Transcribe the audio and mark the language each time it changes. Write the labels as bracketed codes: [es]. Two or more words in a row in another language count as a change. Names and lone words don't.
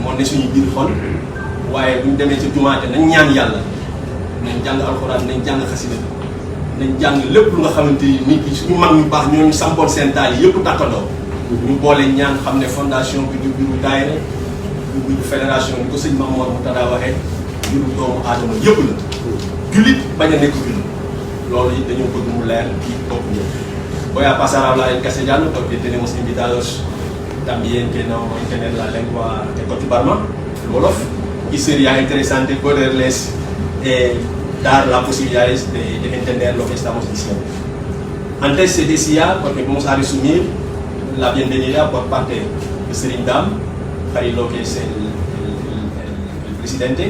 [wo] moo ne suñu biir xol waaye buñ demee ci jumaate nañ ñaan yàlla nañ jàng alxuraan nañ jàng xasida nañ jàng lépp lu nga xamante ni nit ki suñu mag ñu baax ñooñu sampoon seen taal yi yëpp tàkkandoo ñu boole ñaan xam ne fondation bi du biiru daayira du biiru fédération bi ko sëñ Mamour Moutada waxee biiru doomu aadama yëpp la jullit bañ a nekk jullit loolu it dañoo bëgg mu leer ci bopp ñëpp. [es] Voy a pasar a hablar en castellano porque tenemos invitados también que no entienden la lengua de Cochubarma, el Wolof, y sería interesante poderles dar la posibilidad de entender lo que estamos diciendo. Antes se decía, porque vamos a resumir, la bienvenida por parte de Serigne Dame Khary Lo, que es el presidente.